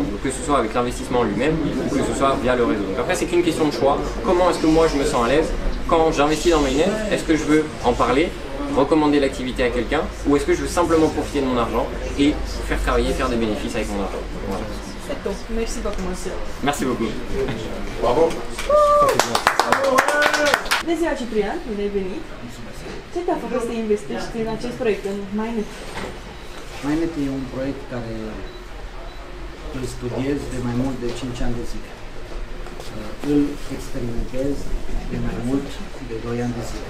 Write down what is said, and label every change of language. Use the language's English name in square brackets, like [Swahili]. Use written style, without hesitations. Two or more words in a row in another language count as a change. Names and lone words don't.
[French] Donc que ce soit avec l'investissement lui-même, ou que ce soit via le réseau. Donc après, c'est qu'une question de choix. Comment est-ce que moi, je me sens à l'aise quand j'investis dans Mynet? Est-ce que je veux en parler, recommander l'activité à quelqu'un, ou est-ce que je veux simplement profiter de mon argent et faire travailler, faire des bénéfices avec mon argent? Voilà. C'est tout. Merci beaucoup, monsieur. Merci beaucoup. Bravo. [Romanian] Bună ziua, Ciprian, bine ai venit. Ce te-a făcut să investești în acest proiect, în Mynet? Mynet e un proiect care îl studiez de mai mult de 5 ani de zile. Îl experimentez de mai mult de 2 ani de zile.